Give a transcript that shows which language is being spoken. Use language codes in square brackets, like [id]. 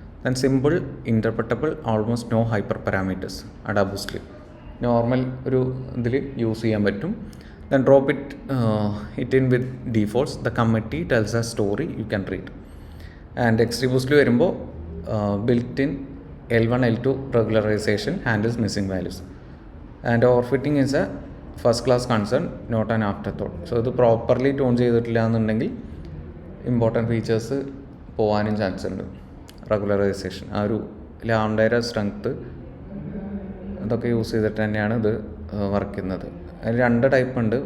[ml] Then [en] simple, interpretable, almost no hyper parameters [ml] ആഡാ ബൂസ്റ്റിൽ normal ഒരു ഇതിൽ use ചെയ്യാൻ പറ്റും. [en] Then drop it in with defaults, the committee tells a story you can read. [ml] And എക്സ്ട്രീ ബൂസ്റ്റിൽ വരുമ്പോൾ [en] Built in L1 L2 regularization handles missing values. And overfitting is a first class concern, not an afterthought. [ml] So ഇത് properly tune ചെയ്തിട്ടില്ല എന്നുണ്ടെങ്കിൽ important features പോകാനും chance ഉണ്ട്. Regularisation, ആ ഒരു ലാംഡയുടെ strength, ഇതൊക്കെ യൂസ് ചെയ്തിട്ട് തന്നെയാണ് ഇത് വർക്ക് ചെയ്യുന്നത്. അതിൽ 2 ടൈപ്പ് ഉണ്ട്.